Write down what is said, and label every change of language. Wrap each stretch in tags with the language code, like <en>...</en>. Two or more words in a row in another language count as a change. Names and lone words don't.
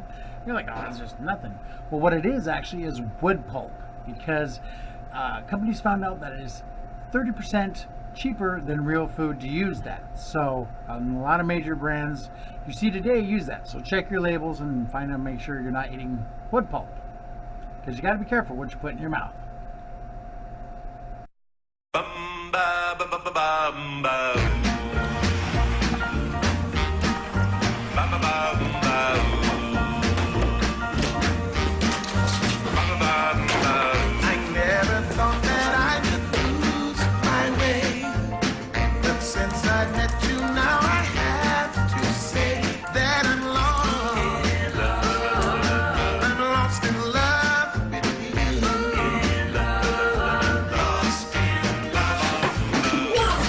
<en>You're like, oh, it's just nothing. Well, what it is actually is wood pulp because companies found out that it is 30% cheaper than real food to use that. So a lot of major brands you see today use that. So check your labels and find out, make sure you're not eating wood pulp because you got to be careful what you put in your mouth. Bum ba ba ba ba bum ba. Ba ba ba bum ba. Ba ba ba bum ba. I never thought that I could lose my way, but since I met you now I have to say that I'm lost. I'm lost in love with you. Lost in love.</en>